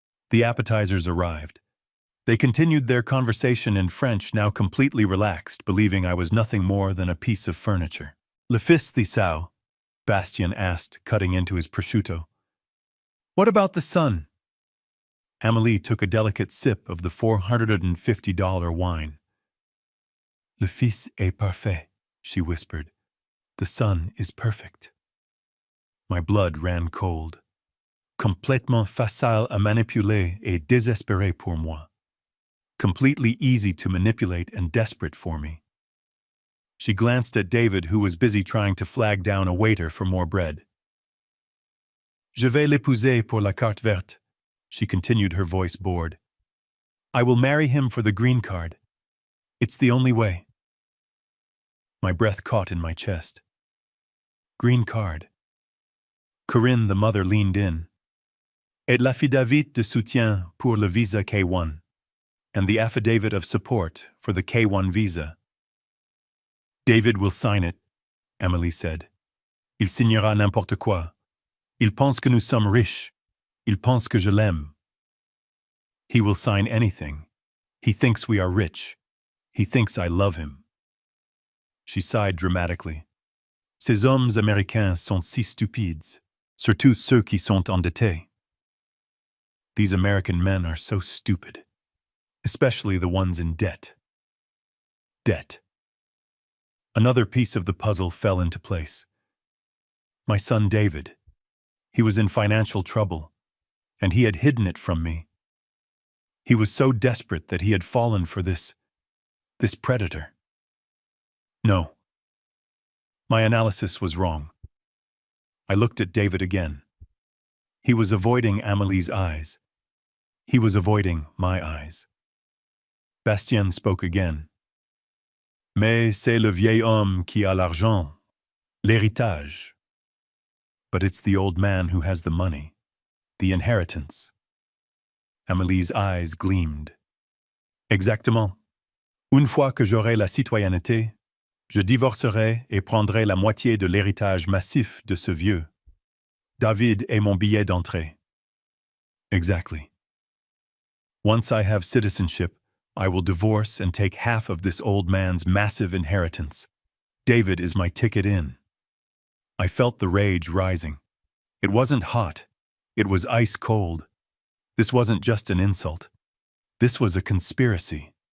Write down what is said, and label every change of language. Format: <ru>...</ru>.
<en>The appetizers arrived. They continued their conversation in French, now completely relaxed, believing I was nothing more than a piece of furniture.</en> <fr>Le fils de Sao?</fr> <en>Bastien asked, cutting into his prosciutto. What about the son? Amélie took a delicate sip of the $450 wine.</en> <fr>Le fils est parfait,</fr> <en>she whispered. The son is perfect. My blood ran cold.</en> <fr>Complètement facile à manipuler et désespéré pour moi.</fr> <en>Completely easy to manipulate and desperate for me. She glanced at David, who was busy trying to flag down a waiter for more bread.</en> <fr>Je vais l'épouser pour la carte verte,</fr> <en>she continued, her voice bored. I will marry him for the green card. It's the only way. My breath caught in my chest. Green card. Corinne, the mother, leaned in.</en> <fr>Et l'affidavit de soutien pour le visa K1,</fr> <en>and the affidavit of support for the K1 visa. David will sign it, Amélie said.</en> <fr>Il signera n'importe quoi. Il pense que nous sommes riches. Il pense que je l'aime.</fr> <en>He will sign anything. He thinks we are rich. He thinks I love him. She sighed dramatically.</en> <fr>Ces hommes américains sont si stupides, surtout ceux qui sont endettés.</fr> <en>These American men are so stupid, especially the ones in debt. Debt. Another piece of the puzzle fell into place. My son David. He was in financial trouble, and he had hidden it from me. He was so desperate that he had fallen for this predator. No. My analysis was wrong. I looked at David again. He was avoiding Amélie's eyes. He was avoiding my eyes. Bastien spoke again.</en> <fr>Mais c'est le vieil homme qui a l'argent, l'héritage.</fr> <en>But it's the old man who has the money, the inheritance. Amelie's eyes gleamed. Exactement.</en> <fr>Une fois que j'aurai la citoyenneté, je divorcerai et prendrai la moitié de l'héritage massif de ce vieux. David est mon billet d'entrée.</fr> <en>Exactly. Once I have citizenship, I will divorce and take half of this old man's massive inheritance. David is my ticket in. I felt the rage rising. It wasn't hot. It was ice cold. This wasn't just an insult. This was a conspiracy.</en>